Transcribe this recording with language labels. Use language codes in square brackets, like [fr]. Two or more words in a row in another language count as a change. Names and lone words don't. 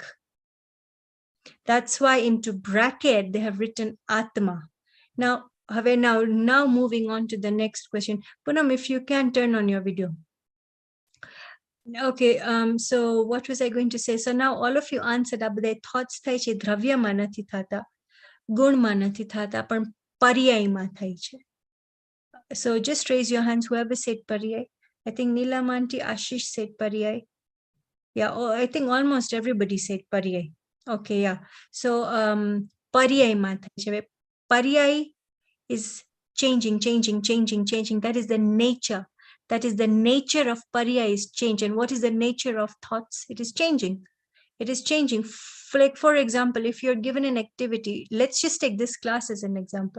[en] That's why into bracket they have written Atma. Now, now moving on to the next question. Poonam, if you can turn on your video. Okay, so what was I going to say? So now all of you answered up. Their thoughts [gu] થાય છે દ્રવ્યમાં નથી થતા, ગુણમાં નથી થતા, પણ પર્યાયમાં થાય છે. [en] So just raise your hands, whoever said paryay. I think Neelam auntie, Ashish said paryay. Yeah, oh, I think almost everybody said paryay. Okay, yeah. So [gu] paryayમાં થાય છે. [en] Paryay is changing. That is the nature. That is the nature of paryay is change. And what is the nature of thoughts? It is changing. It is changing. Like, for example, if you're given an activity, let's just take this class as an example.